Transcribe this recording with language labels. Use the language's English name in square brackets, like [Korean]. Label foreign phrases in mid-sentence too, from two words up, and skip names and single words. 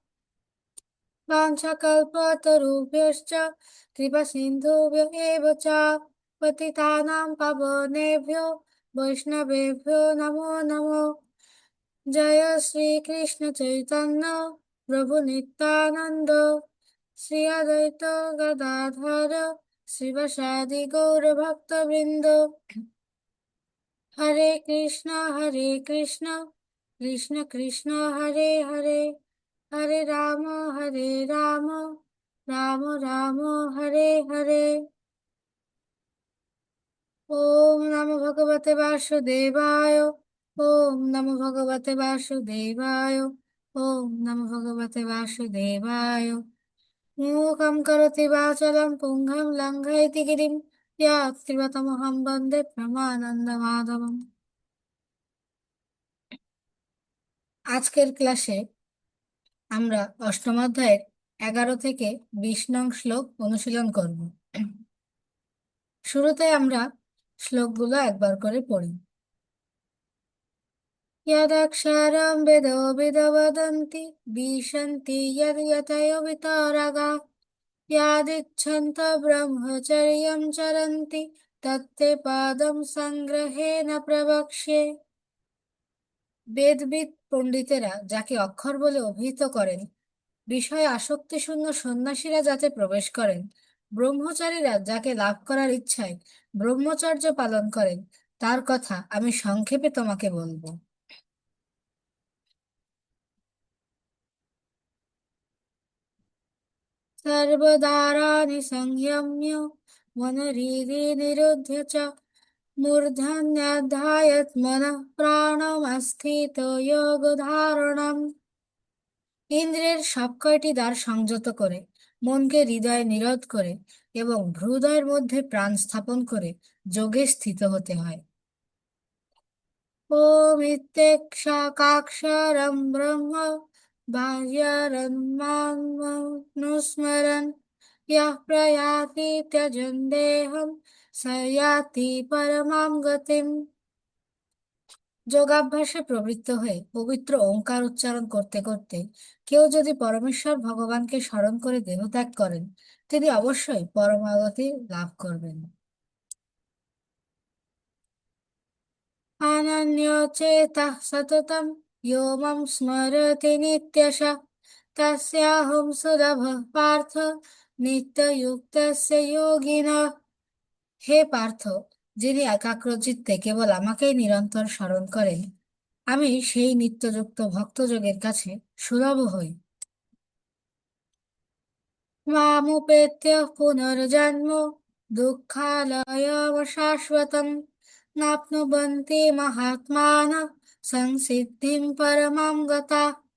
[Sanskrit] वाञ्छाकल्पतरुभ्यश्च कृपासिन्धुभ्य एव च पतितानां पावनेभ्यो वैष्णवेभ्यो नमो नमः। जय श्रीकृष्ण चैतन्य प्रभु नित्यानन्द श्री अद्वैत गदाधर श्रीवासादि गौरभक्तवृन्द। हरे कृष्ण कृष्ण कृष्ण हरे हरे हरे राम राम राम हरे हरे। ओम नमो भगवते वासुदेवाय। ओम नमो भगवते वासुदेवाय। ओम नमो भगवते वासुदेवाय। मूकं करोति वाचालं पुंगं लङ्घयति गिरिं यत्कृपातमहं वन्दे परमानन्दमाधवम्। [Bangla] আজকের ক্লাসে আমরা অষ্টম অধ্যায়ের 11 থেকে 20 নং শ্লোক অনুশীলন করব। শুরুতে আমরা শ্লোকগুলো একবার করে পড়ি। [Sanskrit] यदक्षरं वेदो विदवदन्ति विशन्ति यतयो वितरगा यदिच्छन्तः ब्रह्मचर्यं चरन्ति तत्ते पादं संग्रहेण प्रवक्ष्ये। [Bangla] বেদবিদ পণ্ডিতেরা যাকে অক্ষর বলে অভিহিত করেন, বিষয়ে আসক্তিশূন্য সন্ন্যাসীরা যাতে প্রবেশ করেন, ব্রহ্মচারীরা যাকে লাভ করার ইচ্ছায় ব্রহ্মচর্য পালন করেন, তার কথা আমি সংক্ষেপে তোমাকে বলবো। [Sanskrit] सर्वदारानि संयम्य मनरिति निरुध्य च मूर्धन्याध्यायत् मनः प्राणमस्थितो योगधारणम्। [Bangla] ইন্দ্রিয়ের সব কয়টি দ্বার সংযত করে, মনকে হৃদয়ে নিরোধ করে এবং হৃদয়ের মধ্যে প্রাণ স্থাপন করে যোগে স্থিত হতে হয়। [Sanskrit] ওম ইত্যেক্ষাক্ষরম ব্রহ্ম বাহ্যারন্মানুস্মরन् यः प्रयाति त्यजन् देहं स याति परमां गतिम्। [Bangla] যোগাভ্যাসে প্রবৃত্ত হয়ে পবিত্র ওঙ্কার উচ্চারণ করতে করতে কেউ যদি পরমেশ্বর ভগবানকে স্মরণ করে দেহত্যাগ করেন, তিনি অবশ্যই পরমাগতি লাভ করবেন। [Sanskrit] अनन्यचेतः सततं यो मां स्मरति नित्यशः तस्याहं सुलभः पार्थ নিত্যযুক্তস্য যোগিনঃ। [Bangla] হে পার্থ, যিনি একাগ্রচিত্তে কেবল আমাকেই নিরন্তর স্মরণ করেন, আমি সেই নিত্যযুক্ত ভক্তযোগের কাছে সুলভ হই। [Sanskrit] মামুপেত্য পুনর্জন্ম দুঃখালয়ম শাশ্বতম নাপ্নুবন্তি মহাত্মানঃ সংসিদ্ধিং পরমাং গতাঃ।